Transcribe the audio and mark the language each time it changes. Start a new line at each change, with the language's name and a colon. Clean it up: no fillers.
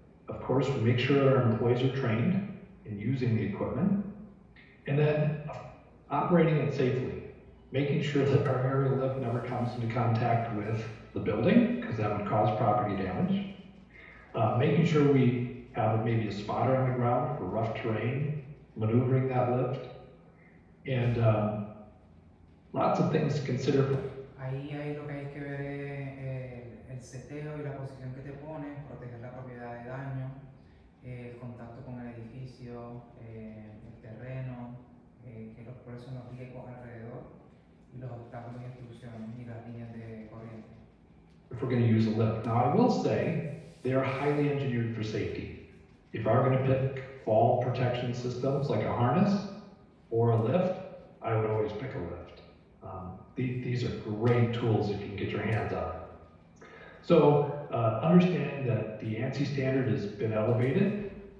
English: Of course, we make sure our employees are trained in using the equipment, and then operating it safely, making sure that our aerial lift never comes into contact with the building, because that would cause property damage. Making sure we have maybe a spotter on the ground for rough terrain, maneuvering that lift, and lots of things to consider.
Spanish: Ahí lo que hay que ver es el seteo y la posición que te pones, proteger la propiedad de daño, el contacto con el edificio, el terreno, cuáles son los riesgos alrededor y los obstáculos y obstrucciones y las líneas de corriente.
English: If we're going to use a lift. Now, I will say they are highly engineered for safety. If I were going to pick fall protection systems like a harness or a lift, I would always pick a lift. These are great tools if you can get your hands on them. So understand that the ANSI standard has been elevated.